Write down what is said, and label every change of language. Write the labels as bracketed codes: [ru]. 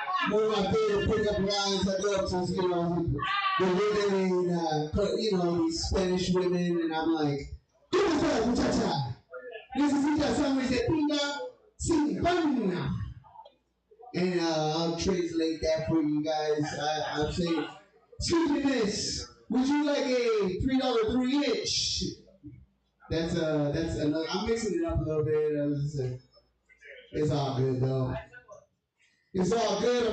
[en] One of my favorite pickup lines I love is the women in these Spanish women, and I'm like, [es] ¿Cómo estás, muchacha? Necesita sándwich de pinga sin pan. [en] And I'll translate that for you guys. I'm saying, excuse me, miss. Would you like a $3 3-inch? That's another. I'm mixing it up a little bit. It's all good though. It's all good.